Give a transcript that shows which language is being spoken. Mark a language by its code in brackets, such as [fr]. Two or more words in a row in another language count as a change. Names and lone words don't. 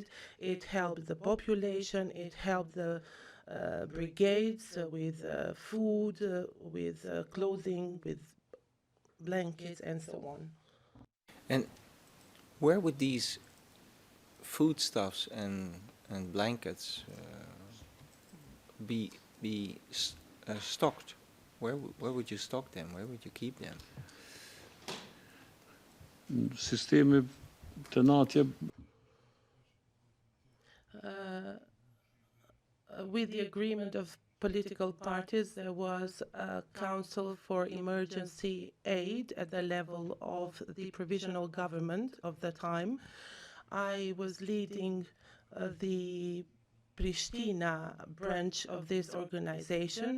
[en] It helped the population, it helped the brigades with food, with clothing, with blankets, and so on. And where would these foodstuffs and blankets be stocked? Where would you stock them? Where would you keep them? [sq] sistemi të natje [en] With the agreement of political parties, there was a council for emergency aid at the level of the provisional government of the time. I was leading the Pristina branch of this organization.